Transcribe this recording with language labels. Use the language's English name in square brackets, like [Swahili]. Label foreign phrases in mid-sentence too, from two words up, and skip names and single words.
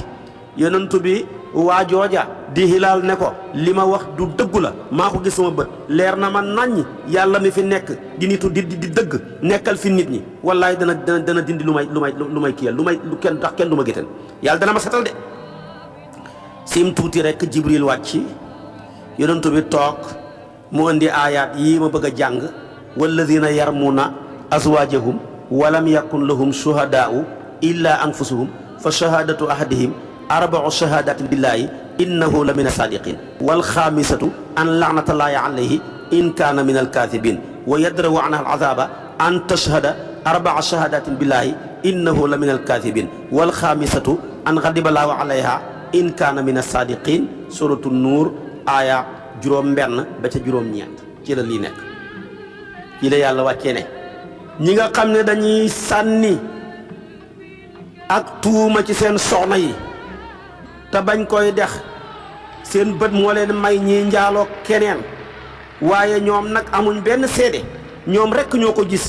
[Wolof] yonent bi waa jooja di Hilaal ne ko li ma wax du dëggu la, maa ko gis sama bët, leer na ma naññ, yàlla mi fi nekk di nitu di dëgg nekkal fi nit ñi, wallaay dana dindi lu may kiyal lu kenn tax kenn du ma géttan, yàlla dana ma setal de. sim tuuti rek Jibril wàcc, yonent bi toog, mu indi aayaat yii ma bëgg a jàng. [Arabic] والذين يرمون أزواجهم ولم يكن لهم شهداء إلا أنفسهم فشهادة أحدهم أربع شهادات بالله إنه لمن الصادقين والخامسة أن لعنة الله عليه إن كان من الكاذبين ويدرأ عنها العذاب أن تشهد أربع شهادات بالله إنه لمن الكاذبين والخامسة أن غضب الله عليها إن كان من الصادقين سورة نور [Wolof] aaya juróom benn ba ca juróom ñeent ci la lii nekk. ci la yàlla wàccee ne ñi nga xam ne dañuy sànni ak tuuma ci seen soxna yi te bañ koy dex, seen bët moo leen may ñiy njaaloo keneen, waaye ñoom nag amuñ benn seede, ñoom rekk ñoo ko gis.